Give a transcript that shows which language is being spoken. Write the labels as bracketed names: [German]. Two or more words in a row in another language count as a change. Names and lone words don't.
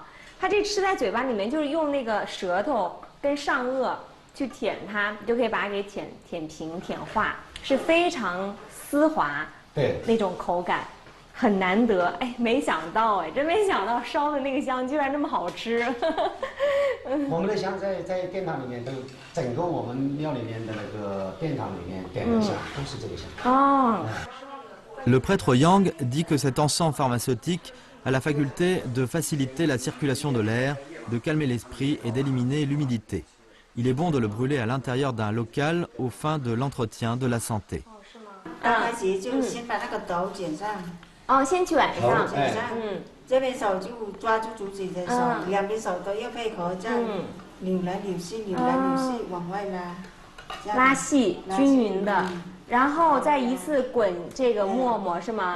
[Chinese] 它这吃在嘴巴里面，就是用那个舌头跟上颚去舔它，你就可以把它给舔平、舔化，是非常丝滑，对那种口感。很难得，哎，没想到，哎，真没想到烧的那个香居然这么好吃。我们的香在殿堂里面都，整个我们庙里面的那个殿堂里面点的香都是这个香。哦。 [French] Le prêtre Yang dit que cet encens pharmaceutique a la faculté de faciliter la circulation de l'air, de calmer l'esprit et d'éliminer l'humidité. Il est bon de le brûler à l'intérieur d'un local aux fins de l'entretien de la santé. [Chinese] 刚开始就先把那个头卷上。哦，先卷上，这边手就抓住竹子的手，两边手都要配合，这样扭来扭去，扭来扭去，往外拉，拉细，均匀的，然后再一次滚这个沫沫是吗？